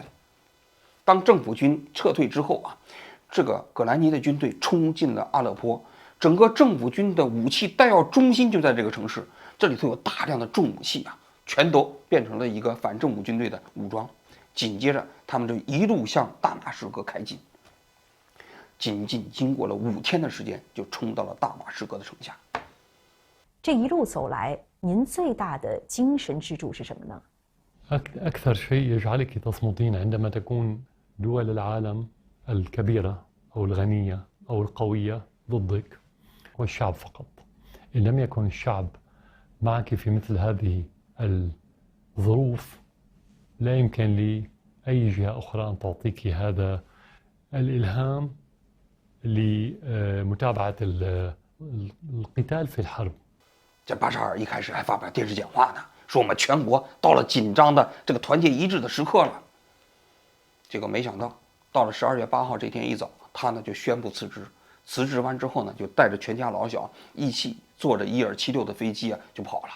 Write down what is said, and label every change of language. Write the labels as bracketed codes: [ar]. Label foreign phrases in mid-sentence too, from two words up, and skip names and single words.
[zh] 当政府军撤退之后啊，这个葛兰尼的军队冲进了阿勒颇，整个政府军的武器弹药中心就在这个城市，这里头有大量的重武器啊，全都变成了一个反政府军队的武装。紧接着，他们就一路向大马士革开进，仅仅经过了5天的时间，就冲到了大马士革的城下。这一路走来，您最大的精神支柱是什么呢？ [ar] أكثر شيء يجعلك تصمتين عندما تكون دول العالم الكبيرة أو الغنية أو القوية ضدك هو الشعب فقط. إن لم يكن الشعب معك في مثل هذه الظروف لا يمكن لأي جهة أخرى أن تعطيك هذا الإلهام لمتابعة القتال في الحرب. [zh] 这巴沙尔一开始还发表电视讲话呢，说我们全国到了紧张的这个团结一致的时刻了。结果没想到，到了12月8号这天一早，他呢就宣布辞职。辞职完之后呢，就带着全家老小一起坐着伊尔76的飞机啊就跑了。